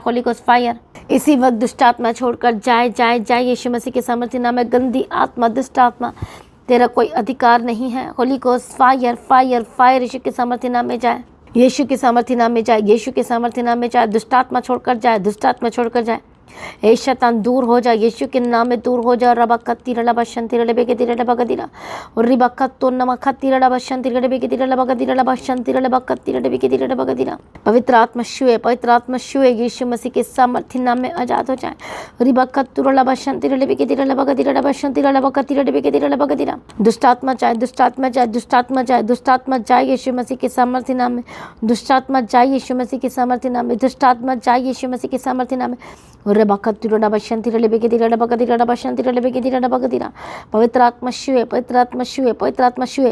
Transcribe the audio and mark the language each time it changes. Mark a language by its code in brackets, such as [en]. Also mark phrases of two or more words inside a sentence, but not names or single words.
[en] Holy Ghost fire [hi] इसी वक्त दुष्टात्मा छोड़कर जाए यीशु मसीह के सामर्थ्य नाम में। गंदी आत्मा, दुष्टात्मा, तेरा कोई अधिकार नहीं है। [en] Holy Ghost fire fire fire [hi] यीशु के सामर्थ्य नाम में जाए, यीशु के सामर्थ्य नाम में जाए, यीशु के सामर्थ्य नाम में जाए। दुष्टात्मा छोड़कर जाए, दुष्टात्मा छोड़कर जाए। ए शैतान दूर हो जा, यीशु के नाम में दूर हो जा। रबकत्ती रलबा शंती रलबे के दिरला बगदिरा और रिबकत्तो नमखत्ती रलबा शंती रलबे के दिरला बगदिरा रलबा शंती रलबा कत्ती रलबे के दिरला बगदिरा। पवित्र आत्मा छुए यीशु मसीह के सामर्थ्य नाम में आजाद हो जाए। रिबकत्तो रलबा शंती रलबे के दिरला बगदिरा रलबा शंती रलबा कत्ती रलबे के दिरला बगदिरा। दुष्टात्मा जाए, दुष्टात्मा जाए, दुष्टात्मा जाए, दुष्टात्मा जाए यीशु मसीह के सामर्थ्य नाम में। दुष्टात्मा जाए यीशु मसीह के सामर्थ्य नाम में। दुष्टात्मा जाए यीशु मसीह के सामर्थ्य नाम में। पवित्र आत्मा छुए, पवित्र आत्मा छुए, पवित्र आत्मा छुए।